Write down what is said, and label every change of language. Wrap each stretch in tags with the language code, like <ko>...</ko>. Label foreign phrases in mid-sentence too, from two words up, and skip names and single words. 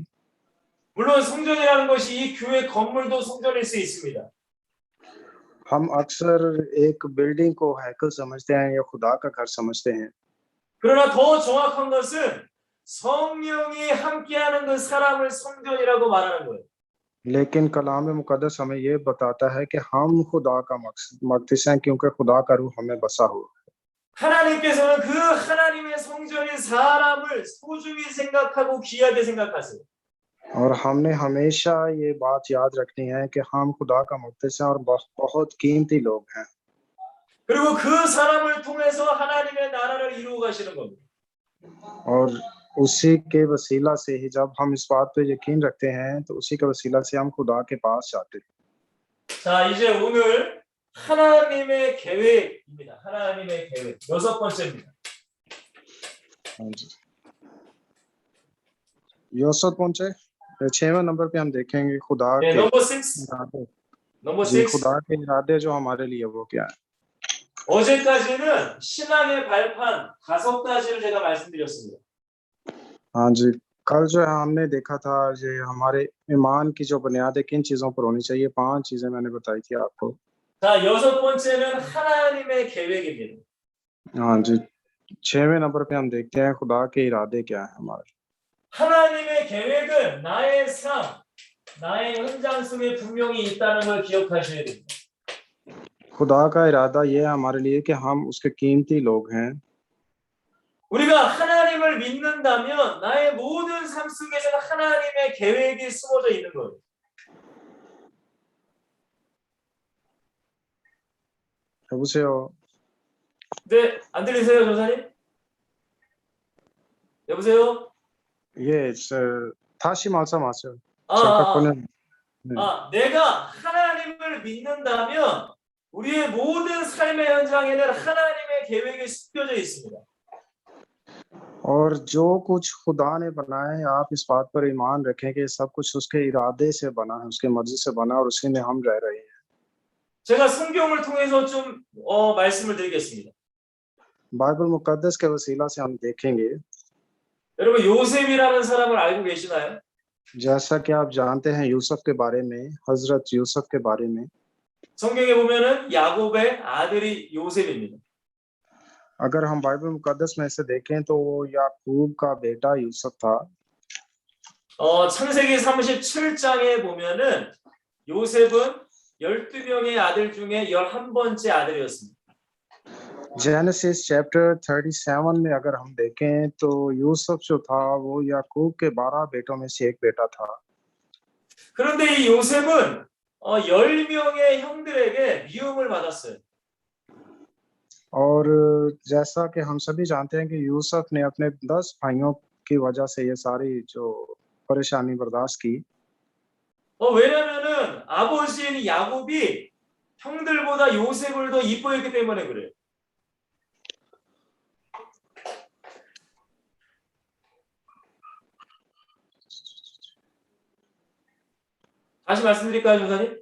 <ko>물론 성전이라는 것이 이 교회 건물도 성전일 수 있습니다.</ko> <hi>हम अक्सर एक बिल्डिंग को हैकल समझते हैं या खुदा का घर समझते हैं।</hi> <ko>그러나 더 정확한 것은 성령이 함께하는 그 사람을 성전이라고 말하는 거예요.</ko> <hi>लेकिन कलाम मुकद्दस हमें ये बताता है कि हम खुदा का मक़दिस हैं क्योंकि खुदा का रूह हमें बसा हुआ है।</hi> <ko>하나님께서는 그 하나님의 성전인 사람을 소중히 생각하고 귀하게 생각하세요.</ko> <hi>और हमने हमेशा ये बात याद रखनी है कि हम खुदा का मक़दिस हैं और बहुत कीमती लोग हैं।</hi> <ko>그리고 그 사람을 통해서 하나님의 나라를 이루어 가시는 겁니다.</ko> <hi>और उसी के वसीला से ही जब हम इस बात पे यकीन रखते हैं तो उसी के वसीला से हम खुदा के पास जाते हैं।</hi> <ko>자, 이제 오늘 하나님의 계획입니다. 하나님의 계획. 여섯 번째입니다.</ko> <hi>यूसुफ पहुंचे 6वें नंबर पे हम देखेंगे खुदा</hi> <ko>네,</ko> <hi>के</hi> <en>number 6. number</en> <hi>जी, 6. खुदा के इरादे जो हमारे लिए वो क्या है।</hi> <ko>어제까지는 신앙의 발판 5가지를 제가 말씀드렸습니다.</ko> <hi>हाँ जी, कल जो है हमने देखा था ये हमारे ईमान की जो बुनियाद है किन चीजों पर होनी चाहिए, 5 चीजें मैंने बताई थी आपको।</hi> <ko>자, 여섯 번째는 하나님의 계획입니다.</ko> <hi>हाँ जी, 6वें नंबर पे हम देखते हैं खुदा के इरादे क्या है हमारे।</hi> <ko>하나님의 계획은 나의 삶, 나의 현장 속에 분명히 있다는 걸 기억하셔야 됩니다.</ko> <hi>खुदा का इरादा ये है हमारे लिए कि हम उसके कीमती लोग हैं।</hi> <ko>우리가 하나님을 믿는다면 나의 모든 삶 속에서는 하나님의 계획이 숨어져 있는 거예요. 여보세요. 네, 안 들리세요, 조사님? 여보세요? 예, 다시 말씀하세요. 아, 잠깐 아, 꺼내. 네. 내가 하나님을 믿는다면 우리의 모든 삶의 현장에는 하나님의 계획이 숨겨져 있습니다.</ko> <hi>और जो कुछ खुदा ने बनाया है आप इस बात पर ईमान रखें कि सब कुछ उसके इरादे से बना है, उसके मर्जी से बना है और उसी में हम रह रहे हैं।</hi> <ko>제가 성경을 통해서 좀 말씀을 드리겠습니다.</ko> <hi>बाइबल मुकद्दस के वसीला से हम देखेंगे।</hi> <ko>여러분 요셉이라는 사람을 알고 계시나요?</ko> <hi>जैसा कि आप जानते हैं यूसुफ के बारे में, हजरत यूसुफ के बारे में</hi> <ko>성경에 보면은 야곱의 아들이 요셉입니다.</ko> <hi>अगर हम बाइबल मुकद्दस में से देखें तो वो याकूब का बेटा यूसुफ था।</hi> <ko>창세기 37장에 보면은 요셉은 12명의 아들 중에 11번째 아들이었습니다.</ko> <en>Genesis chapter</en> <hi>37 में अगर हम देखें तो यूसुफ जो था वो याकूब के 12 बेटों में से एक बेटा था।</hi> <ko>그런데 이 요셉은 10명의 형들에게 미움을 받았어요.</ko> <hi>और जैसा कि हम सभी जानते हैं कि यूसुफ ने अपने 10 भाइयों की वजह से ये सारी जो परेशानी बर्दाश्त की।</hi> <ko>왜냐면은 아버지인 야곱이 형들보다 요셉을 더 이뻐했기 때문에 그래요. 다시 말씀드릴까요, 조사님?</ko>